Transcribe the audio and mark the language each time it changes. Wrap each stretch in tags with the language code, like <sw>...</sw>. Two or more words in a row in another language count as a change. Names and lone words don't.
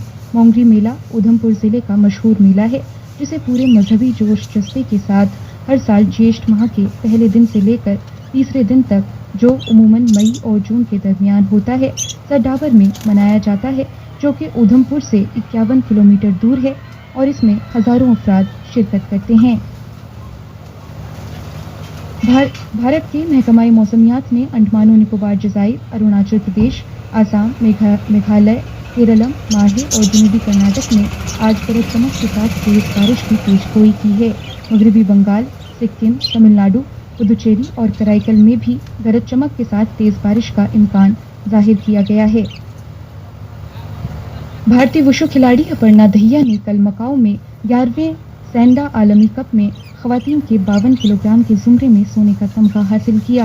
<ur>مونگری میلہ ادھمپور ضلعے کا مشہور میلہ ہے جسے پورے مذہبی جوش جذبے کے ساتھ ہر سال جییشٹھ ماہ کے پہلے دن سے لے کر تیسرے دن تک، جو عموماً مئی اور جون کے درمیان ہوتا ہے، سر ڈابر میں منایا جاتا ہے، جو کہ ادھمپور سے 51 کلومیٹر دور ہے. اور اس میں ہزاروں افراد شرکت کرتے ہیں۔ بھارت کے محکمہ موسمیات نے انڈمان و نکوبار جزائر، اروناچل پردیش، آسام، میگھالیہ، کیرلم، ماہے اور جنوبی کرناٹک میں آج گرج چمک کے ساتھ تیز بارش کی پیشگوئی کی ہے۔ مغربی بنگال، سکم، تمل ناڈو، پدوچیری اور کرائیکل میں بھی گرج چمک کے ساتھ تیز بارش کا امکان ظاہر کیا گیا ہے۔ بھارتی وشو کھلاڑی اپرنا دہیا نے کل مکاؤ میں 11ویں سینڈا عالمی کپ میں خواتین کے 52 کلو گرام کے زمرے میں سونے کا تمغہ حاصل کیا۔</ur>